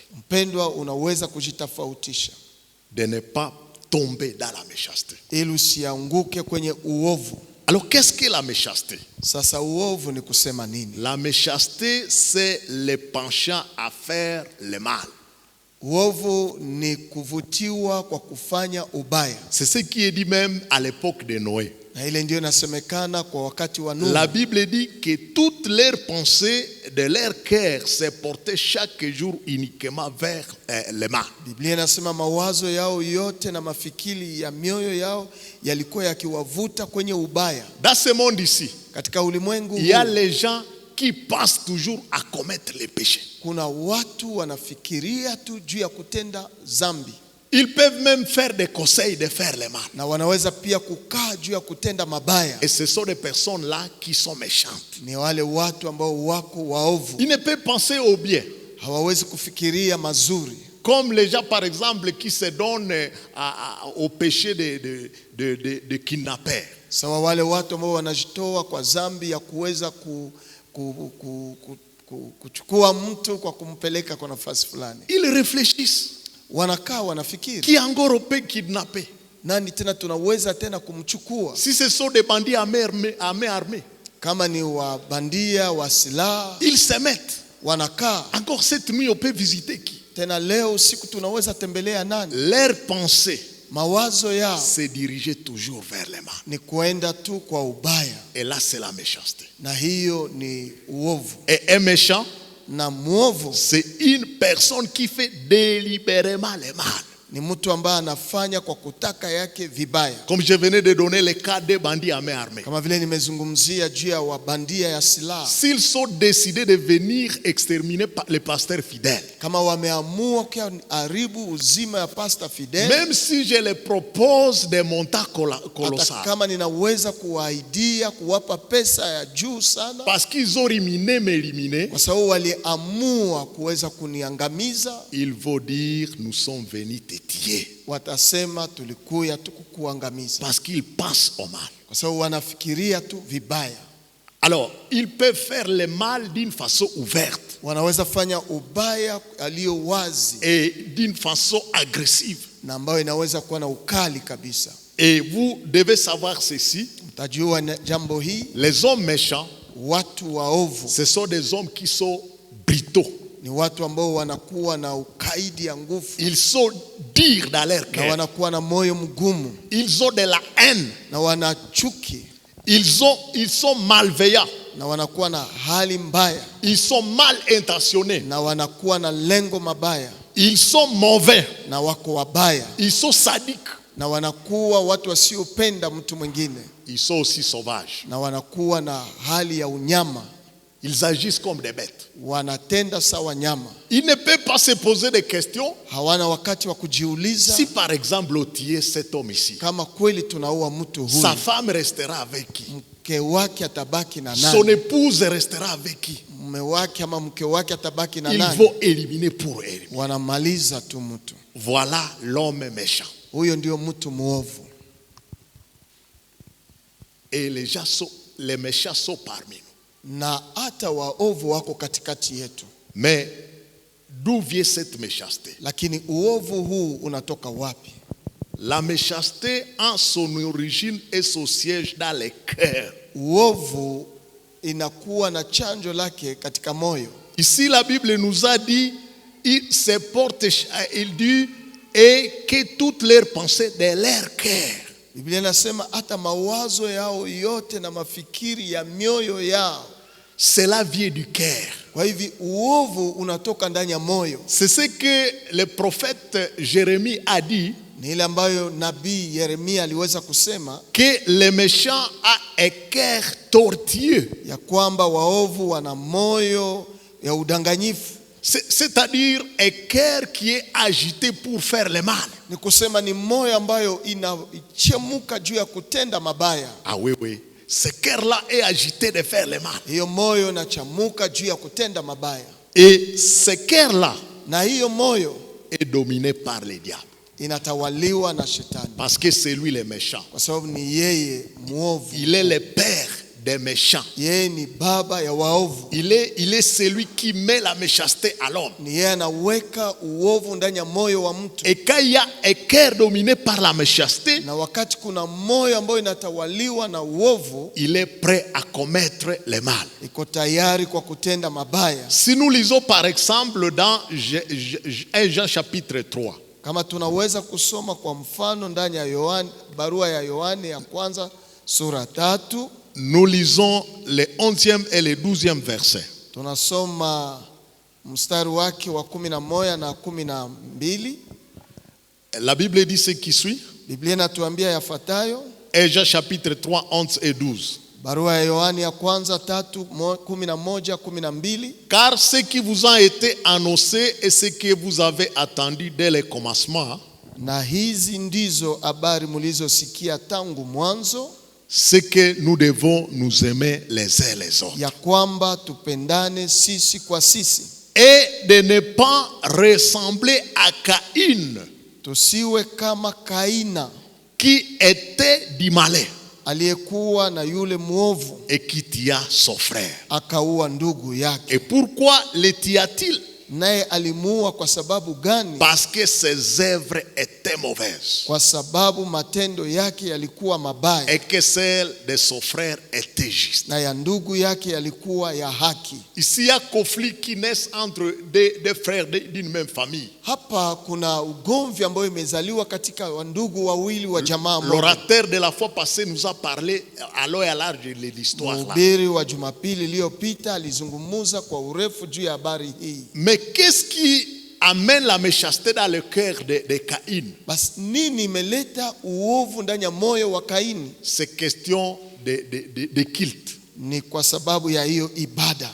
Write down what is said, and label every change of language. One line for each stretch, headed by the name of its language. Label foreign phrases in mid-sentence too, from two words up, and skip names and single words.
Swahili: Mpendwa, unaweza kujitofautisha
French: De ne pas tomber dans la méchanceté.
Swahili: ili usianguke kwenye uovu.
French: Alors, qu'est-ce que la méchanceté?
Swahili: Sasa uovu ni kusema nini?
French: La méchanceté, c'est le penchant à faire le mal.
Swahili: Uovu ni kuvutiwa kwa kufanya ubaya.
French: C'est ce qui est dit même à l'époque de Noé.
Swahili: Na ile ndio inasemekana kwa wakati wa Nuhu.
French: La Bible dit que toutes leurs pensées de leur cœur se portait chaque jour uniquement vers le mal.
Swahili: Biblia inasema mawazo yao yote na mafikiri ya mioyo yao yalikuwa yakiwavuta kwenye ubaya.
French: Dans ce monde ici,
Swahili: Katika ulimwengu
French: il y a
Swahili: huu,
French: les gens qui pensent toujours à commettre les péchés.
Swahili: kuna watu wanafikiria tu juu ya kutenda zambi,
French: Ils peuvent même faire des conseils de faire le mal.
Swahili: na wanaweza pia kukaa juu ya kutenda mabaya.
French: Et ce sont des personnes-là qui sont méchantes.
Swahili: Ni wale watu ambao wako waovu,
French: Ils ne peuvent penser au bien.
Swahili: hawawezi kufikiria mazuri,
French: Comme les gens, par exemple, qui se donnent au péché de kidnappeurs.
Swahili: sawa wale watu ambao wanajitoa kwa zambi ya kuweza kuchukua mtu kwa kumpeleka kwa nafasi fulani.
French: Ils réfléchissent.
Swahili: Wanakaa wanafikiri,
French: Qui encore peut kidnapper?
Swahili: nani tena tunaweza tena kumchukua?
French: Si ce sont des bandits à main armée,
Swahili: Kama ni wabandia wa silaha,
French: ils se mettent.
Swahili: wanakaa
French: Encore cette nuit, on peut visiter qui?
Swahili: tena. Leo usiku tunaweza tembelea nani?
French: Leur pensée,
Swahili: Mawazo yao
French: c'est diriger toujours vers le mal.
Swahili: ni kuenda tu kwa ubaya,
French: Et là, c'est la méchanceté.
Swahili: na hiyo ni uovu.
French: Et un méchant,
Swahili: Na muovu
French: c'est une personne qui fait délibérément le mal.
Swahili: ni mtu ambaye anafanya kwa kutaka yake vibaya,
French: Comme je venais de donner le cas des bandits à main armée.
Swahili: kama vile nimezungumzia juu ya wabandia ya silaha.
French: S'ils sont décidés de venir exterminer les pasteurs fidèles,
Swahili: Kama wameamua kuharibu uzima ya Pastor Fidel,
French: même si je les propose des montants
Swahili: hata
French: colossaux,
Swahili: kama ninaweza kuwaidia kuwapa pesa ya juu sana,
French: parce qu'ils ont m'éliminé,
Swahili: kwa sababu waliamua kuweza kuniangamiza,
French: ils vont dire nous sommes venus t'étier.
Swahili: watasema tulikuya tu kukuangamiza,
French: Parce qu'ils pensent au mal.
Swahili: kwa sababu wanafikiria tu vibaya.
French: Alors, ils peuvent faire le mal d'une façon ouverte
Swahili: Wanaweza fanya ubaya aliyo wazi
French: et d'une façon agressive.
Swahili: na ambayo inaweza kuwa na ukali kabisa.
French: Et vous devez savoir ceci,
Swahili: Mtajua jambo hii,
French: les hommes méchants,
Swahili: watu waovu
French: ce sont des hommes qui sont brutaux.
Swahili: ni watu ambao wanakuwa na ukaidi ya nguvu,
French: Ils sont durs dans leur
Swahili: na
French: cœur.
Swahili: wanakuwa na moyo mgumu,
French: Ils ont de la haine.
Swahili: na wana chuki,
French: Ils sont malveillants.
Swahili: na wanakuwa na hali mbaya,
French: Ils sont mal intentionnés.
Swahili: na wanakuwa na lengo mabaya,
French: Ils sont mauvais.
Swahili: na wako wabaya,
French: Ils sont sadiques.
Swahili: na wanakuwa watu wasiopenda mtu mwingine,
French: Ils sont aussi sauvages.
Swahili: na wanakuwa na hali ya unyama,
French: Ils agissent comme des bêtes.
Swahili: wanatenda sawa nyama.
French: Ils ne peuvent pas se poser des questions.
Swahili: Hawana wakati wa kujiuliza,
French: Si par exemple on tuait cet homme ici,
Swahili: kama kweli tunaua mtu huyu,
French: sa femme restera avec qui?
Swahili: mke wake atabaki na
French: Son
Swahili: nani?
French: épouse restera avec qui?
Swahili: Mume wake ama mke wake atabaki na
French: Ils
Swahili: nani?
French: vont éliminer pour éliminer.
Swahili: Wanamaliza tu mtu
French: Voilà l'homme méchant.
Swahili: huyo, ndio mtu muovu.
French: Et les méchants sont parmi nous.
Swahili: Na hata waovu wako katikati yetu,
French: Mais d'où vient cette méchanceté?
Swahili: lakini uovu huu unatoka wapi?
French: La méchanceté a son origine et son siège dans les cœurs.
Swahili: Uovu inakuwa na chanjo lake katika moyo.
French: Ici la Bible nous a dit, il dit, et que toutes leurs pensées de leur cœur.
Swahili: Biblia inasema hata mawazo yao yote na mafikiri ya mioyo yao.
French: Cela vient du cœur.
Swahili: Kwa hivi uovu unatoka ndani ya moyo.
French: C'est ce que le prophète Jérémie a dit,
Swahili: Ni ile ambayo nabii Yeremia aliweza kusema,
French: que les méchants a un cœur tortueux.
Swahili: ya kwamba waovu wana moyo ya udanganyifu.
French: C'est-à-dire un cœur qui est agité pour faire le mal.
Swahili: Ni kusema ni moyo ambayo inachemuka juu ya kutenda mabaya.
French: Ah oui, oui. Ce cœur-là est agité de faire le mal.
Swahili: Hiyo moyo inachamuka juu ya kutenda mabaya.
French: Et ce cœur-là
Swahili: Na hiyo moyo
French: est dominé par le diable.
Swahili: inatawaliwa na shetani,
French: Parce que c'est lui le méchant.
Swahili: kwa sababu ni yeye muovu.
French: Il est le père des méchants.
Swahili: Yeye ni baba ya waovu.
French: Il est celui qui met la méchanceté à l'homme.
Swahili: Ni yeye anaweka uovu ndani ya moyo wa mtu.
French: Et quand il y a un cœur dominé par la méchanceté,
Swahili: Na wakati kuna moyo ambao inatawaliwa na uovu,
French: il est prêt à commettre le mal.
Swahili: iko tayari kwa kutenda mabaya.
French: Si nous lisons par exemple dans 1 Jean chapitre 3,
Swahili: Kama tunaweza kusoma kwa mfano ndani ya Yohana, barua ya Yohana ya kwanza sura 3,
French: nous lisons le 11e et le 12e verset.
Swahili: Tunasoma mstari wake wa 11 na 12.
French: La Bible dit ce qui suit.
Swahili: Biblia inatuambia yafuatayo.
French: Et Jean chapitre 3, 11 et 12.
Swahili: Barua ya Yohana ya kwanza 3:11, 12.
French: Car ce qui vous a été annoncé et ce que vous avez attendu dès le commencement,
Swahili: Na hizi ndizo habari mlizosikia tangu mwanzo,
French: c'est que nous devons nous aimer les uns les autres.
Swahili: ya kwamba tupendane sisi kwa sisi.
French: Et de ne pas ressembler à Caïn,
Swahili: Tusiwe kama Kaina
French: qui était du malin
Swahili: aliyekuwa na yule mwovu
French: et qui tua son frère.
Swahili: akaua ndugu yake.
French: Et pourquoi le tua-t-il?
Swahili: Naye alimuua kwa sababu gani?
French: Parce que ses œuvres étaient mauvaises
Swahili: Kwa sababu matendo yake yalikuwa mabaya
French: et que celles de son frère étaient justes.
Swahili: na ya ndugu yake yalikuwa ya haki.
French: Ici, il y a conflit qui naissent entre des frères d'une même famille.
Swahili: Hapa kuna ugomvi ambao imezaliwa katika wandugu wawili wa jamaa moja.
French: L'orateur de la fois passée nous a parlé à long et à large de l'histoire là.
Swahili: Mhubiri wa Jumapili iliyopita alizungumza kwa urefu juu ya habari hii.
French: Mais qu'est-ce qui amène la méchanceté dans le cœur de Caïn?
Swahili: Basi nini imeleta uovu ndani ya moyo wa Kaini?
French: C'est question de culte.
Swahili: Ni kwa sababu ya hiyo ibada.